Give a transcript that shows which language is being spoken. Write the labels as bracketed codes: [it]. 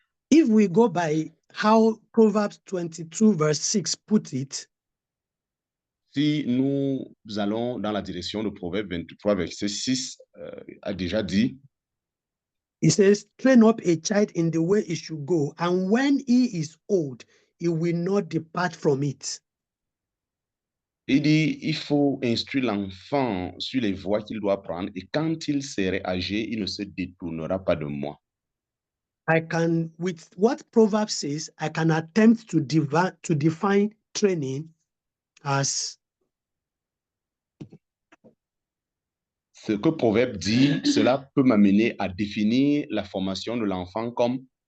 [en] If we go by how Proverbs 22 verse 6 put it, [fr] si nous allons dans la direction de Proverbe 23, verset 6, a déjà dit, [en] it says, train up a child in the way he should go, and when he is old, he will not depart from it. [fr] il dit, il faut instruire l'enfant sur les voies qu'il doit prendre, et quand il serait âgé, il ne se détournera pas de moi. [en] I can, with what Proverbs says, I can attempt to define training as [fr] Ce que Proverbe dit, cela peut m'amener à définir la formation de l'enfant comme